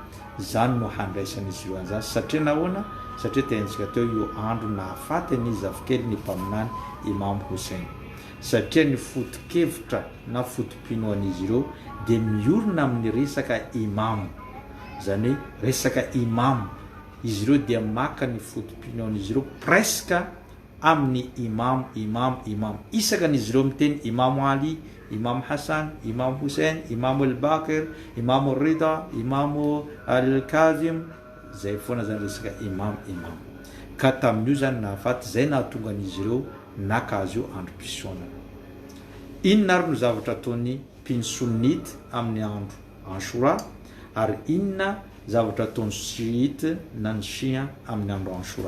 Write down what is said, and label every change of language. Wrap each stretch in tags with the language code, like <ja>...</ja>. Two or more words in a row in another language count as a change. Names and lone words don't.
<mg>Zany no handraisan'izy io an'izany satria nahoana? Satria tentsika teo io andro nahafaty ny zafikely ny mpaminany Imam Hussein, satria ny foto-kevitra na fotom-pinoan'izy ireo dia miorina amin'ny resaka imam, zany hoe resaka imam. Izy ireo dia maka ny fotom-pinoan'izy ireo presque amin'ny imam. Isakan'izy ireo miteny Imam Ali, Imam Hassan, Imam Hussein, Imam al-Bakir, Imam al-Rida, Imam al-Kazim, zay foana zany resaka imam. Ka tamin'io zany nahafaty zay nahatonga an'izy ireo naka azy io androm-pisoanana. Inona ary no zavatra ataony mpino sunnite amin'ny andro Ashura, ary inona zavatra ataony shiite na ny shia amin'ny andro Ashura?</mg>